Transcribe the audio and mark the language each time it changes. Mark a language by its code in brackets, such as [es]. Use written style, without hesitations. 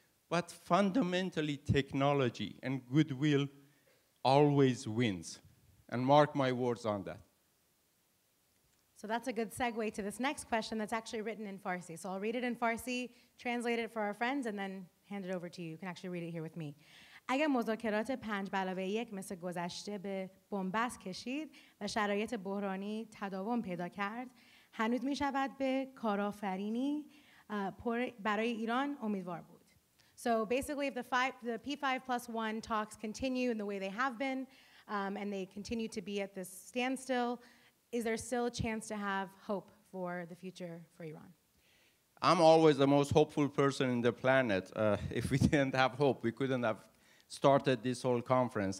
[en] But fundamentally, technology and goodwill always wins. And mark my words on that. So that's a good segue to this next question that's actually written in Farsi. So I'll read it in Farsi, translate it for our friends, and then hand it over to you. You can actually read it here with me. [fa] اگر مذاکرات 5+1 مثل گذشته به بنبست کشید و شرایط بحرانی تداوم پیدا کرد، هنوز می شود به کارآفرینی برای ایران امیدوار بود. [en] So basically, if the P5+1 talks continue in the way they have been, and they continue to be at this standstill, is there still a chance to have hope for the future for Iran? I'm always the most hopeful person in the planet. If we didn't have hope, we couldn't have started this whole conference.